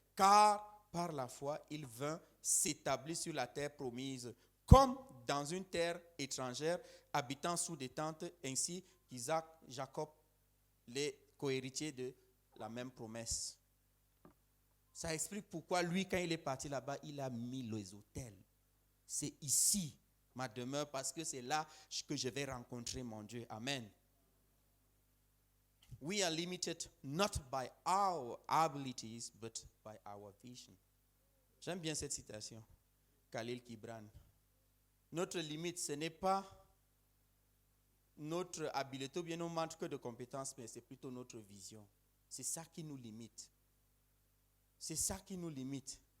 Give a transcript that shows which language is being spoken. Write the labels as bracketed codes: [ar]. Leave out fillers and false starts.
[fr] Car par la foi, il vint s'établir sur la terre promise, comme dans une terre étrangère, habitant sous des tentes, ainsi qu'Isaac, Jacob, les cohéritiers de la même promesse. Ça explique pourquoi lui, quand il est parti là-bas, il a mis les autels. C'est ici ma demeure parce que c'est là que je vais rencontrer mon Dieu. Amen. [en] We are limited not by our abilities, but by our vision. [fr] J'aime bien cette citation. Khalil Gibran. Notre limite, ce n'est pas notre habileté ou bien nos manques de compétences, mais c'est plutôt notre vision. C'est ça qui nous limite. C'est ça qui nous limite.